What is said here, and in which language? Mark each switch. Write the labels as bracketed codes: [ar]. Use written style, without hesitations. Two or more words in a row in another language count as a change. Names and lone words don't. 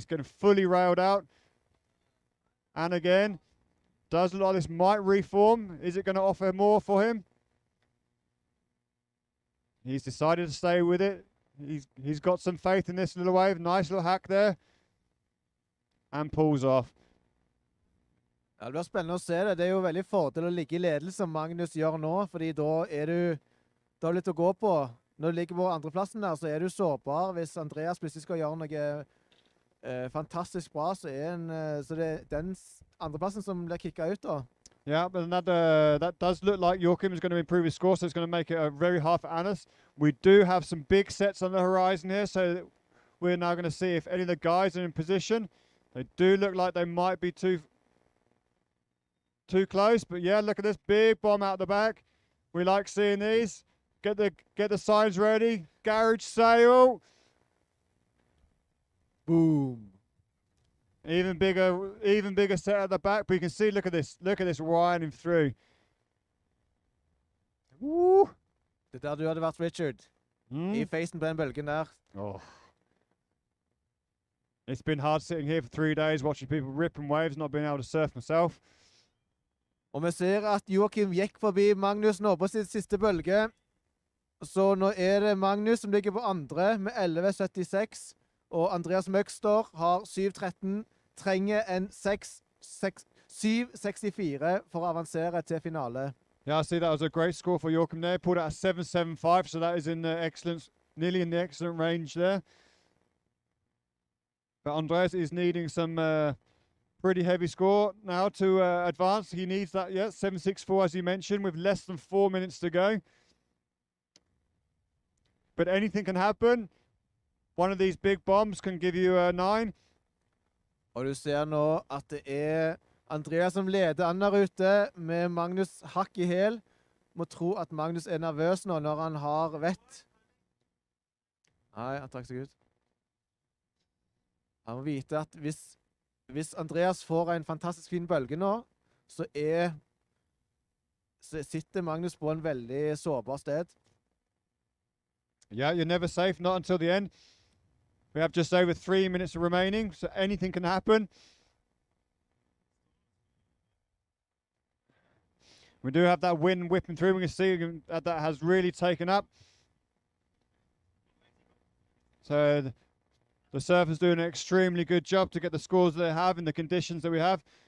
[en] Getting fully railed out. And again, does look like this might reform. Is it going to offer more for him? He's decided to stay with it. He's got some faith in this little wave. Nice little hack there. And pulls off. [no] Ja, det blir spennende å se det. Det er jo veldig fordel å ligge i ledelse som Magnus gjør nå, fordi da er du litt å gå på. Når du ligger på andreplassen der, så er du sårbar. Hvis Andreas plutselig skal gjøre noe fantastisk bra, så det er den andreplassen som blir kicka ut da. [en] Yeah, but that does look like Joachim is going to improve his score, so it's going to make it very hard for Anis. We do have some big sets on the horizon here, so we're now going to see if any of the guys are in position. They do look like they might be too close, but yeah, look at this big bomb out the back. We like seeing these. Get the signs ready. Garage sale. Boom. Even bigger set at the back, but you can see, look at this winding through. Woo! [no] Det der du hadde vært Richard. I facen på den bølgen der. Oh. [en] It's been hard sitting here for 3 days watching people ripping waves, not being able to surf myself. [no] Og vi ser at Joachim gikk forbi Magnus nå på sitt siste bølge. Så nå er det Magnus som ligger på andre med 11.76. Og Andreas Møgster har 7.13. Trenger en 7.64 for å avansere til finale. [en] Yeah, I see that was a great score for Joachim there. Pulled out a 7.75, so that is in the nearly in the excellent range there. But Andreas is needing some pretty heavy score now to advance. He needs that, yeah, 7.64 as you mentioned, with less than 4 minutes to go. But anything can happen. One of these big bombs can give you a 9. [no] Og du ser nå at det er Andreas som leder an der ute med Magnus hakk i hæl. Må tro at Magnus er nervøs nå når han har vett. Nei, han trakk seg ut. Han må vite at hvis Andreas får en fantastisk fin bølge nå, så sitter Magnus på en veldig sårbar sted. [en] Yeah, you're never safe, not until the end. We have just over 3 minutes remaining, so anything can happen. We do have that wind whipping through. We can see that has really taken up. So the surfers doing an extremely good job to get the scores that they have in the conditions that we have.